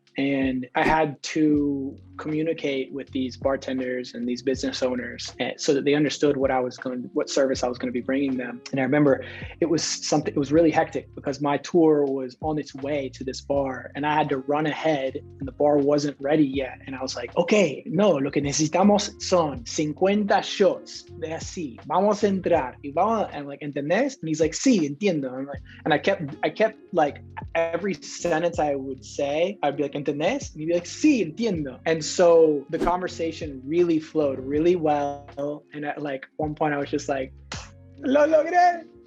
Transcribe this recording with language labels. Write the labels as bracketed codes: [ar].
[en] And I had to communicate with these bartenders and these business owners so that they understood what service I was going to be bringing them. And I remember it was really hectic because my tour was on its way to this bar and I had to run ahead and the bar wasn't ready yet. And I was like, okay, [es] no, lo que necesitamos son 50 shots de así, vamos a entrar y vamos, [en] and like, [es] ¿entendés? [en] And he's like, [es] sí, entiendo. [en] I'm like, and I kept like every sentence I would say, I'd be like, [es] ¿entendés? [en] And he'd be like, [es] sí, entiendo. [en] And so the conversation really flowed really well. And at like one point I was just like, [es] lo logré.